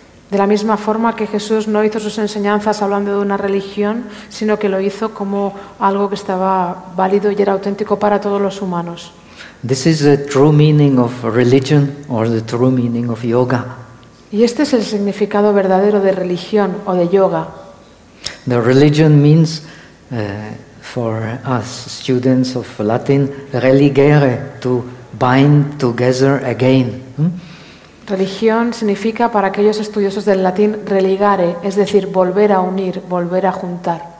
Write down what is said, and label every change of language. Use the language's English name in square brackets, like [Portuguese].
[Spanish] De la misma forma que Jesús no hizo sus enseñanzas hablando de una religión, sino que lo hizo como algo que estaba válido y era auténtico para todos los humanos. [English] This is the true meaning of religion or the true meaning of yoga. [Spanish] Y este es el significado verdadero de religión o de yoga. [English] The religion means for us students of Latin religere, to bind together again. [Spanish] Religión significa para aquellos estudiosos del latín religare, es decir, volver a unir, volver a juntar.